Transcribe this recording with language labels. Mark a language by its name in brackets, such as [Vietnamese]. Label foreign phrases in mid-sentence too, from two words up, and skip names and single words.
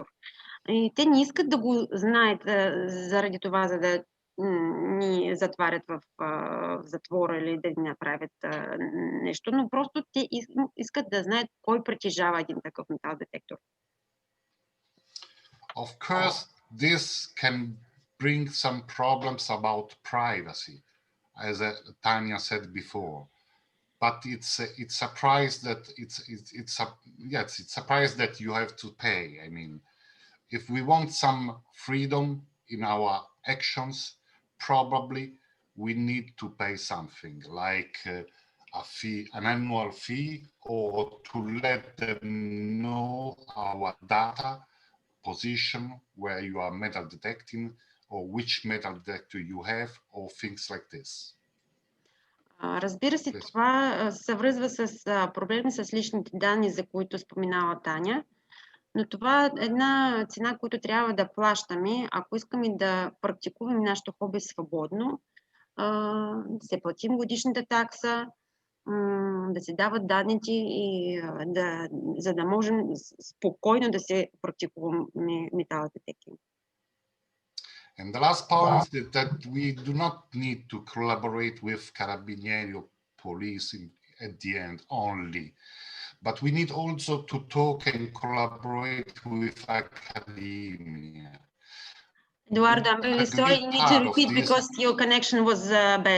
[Bulgarian] И те не искат да го знаят заради това, за да ни затварят в затвора или да ни направят нещо, но просто те искат да знаят кой притежава един такъв металдетектор. [English] Of course, this can bring some problems about privacy, as Tanya said before. But it's a price that it's a price that you have to pay. I mean, if we want some freedom in our actions, probably we need to pay something like a fee, an annual fee, or to let them know our data position, where you are metal detecting, or which metal detector you have, or things like this. [Bulgarian] Разбира се, това се връзва с проблеми с личните данни, за които споменава Таня, но това е една цена, която трябва да плащаме, ако искаме да практикуваме нашето хоби свободно, да се платим годишната такса, да се дават данните, за да можем спокойно да се практикуваме металдетектинг. [English] And the last point is that we do not need to collaborate with Carabinieri or police at the end only, but we need also to talk and collaborate with academia. Eduardo, I'm really sorry, you need to repeat because your connection was bad.